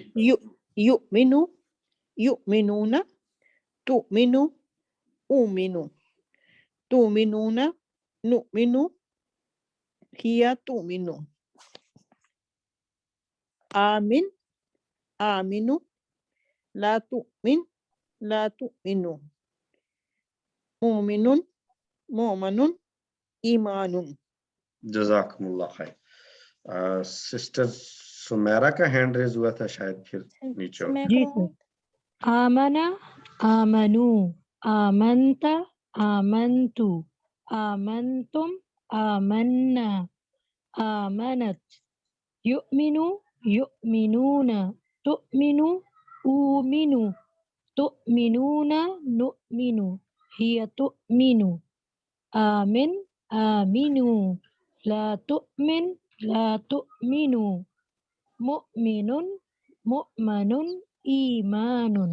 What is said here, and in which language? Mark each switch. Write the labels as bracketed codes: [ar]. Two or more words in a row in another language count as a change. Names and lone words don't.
[ar] يؤمن يؤمنون تؤمن أؤمن تؤمنون نؤمن هي تؤمن آمن آمنوا لا تؤمن مؤمن مؤمن إيمان. جزاكم الله خير. [hi] सिस्टर सुमेरा का [en] hand raise [hi] हुआ था शायद, फिर नीचे हो। जी सर। [ar] آمن آمنوا آمنت آمنت آمنتم آمنا آمنت يؤمن يؤمنون تؤمن أؤمن تؤمنون نؤمن هي تؤمن آمن آمنوا لا تؤمن مؤمن مؤمن إيمان.